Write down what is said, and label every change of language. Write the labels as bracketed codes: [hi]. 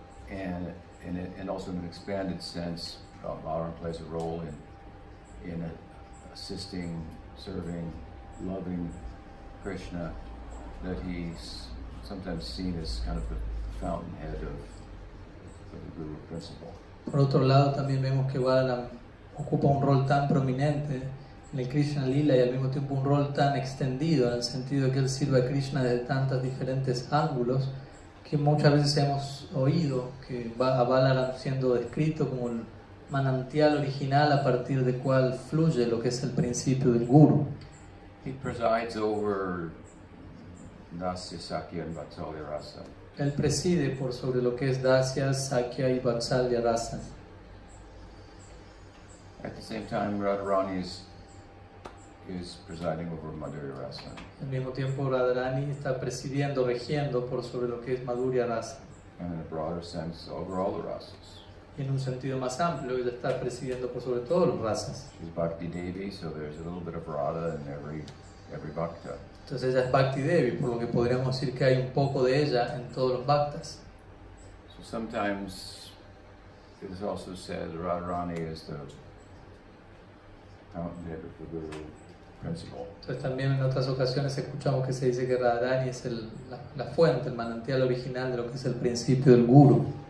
[en] and also in an expanded sense, Balaram plays a role in assisting, serving, loving Krishna, that he's sometimes seen as kind of the fountainhead of the Guru principle. [es] Por otro lado, también vemos que Balaram ocupa un rol tan prominente en el Krishna Lila y al mismo tiempo un rol tan extendido en el sentido de que él sirve a Krishna desde tantos diferentes ángulos que muchas veces hemos oído que a Balaram siendo descrito como el manantial original a partir del cual fluye lo que es el principio del Guru. [en] He presides over Dasya, Sakya, and Vatsalya Rasa. [es] Él preside por sobre lo que es Dasya, Sakya y Vatsalya Rasa. [en] At the same time, Radharani is presiding over Madhurya Rasa. [es] Al mismo tiempo, Radharani está presidiendo, regiendo por sobre lo que es Madhurya Rasa. [en] And in a broader sense, over all the rasas. [es] Y en un sentido más amplio, ella está presidiendo por sobre todo las razas. [en] She's Bhakti Devi, so there's a little bit of Radha in every bhakta. [es] Entonces ella es Bhakti Devi, por lo que podríamos decir que hay un poco de ella en todos los bhaktas. [en] So sometimes it is also said Radharani is the fountainhead of the Guru principle. [es] Entonces también en otras ocasiones escuchamos que se dice que Radharani es la fuente, el manantial original de lo que es el principio del Guru.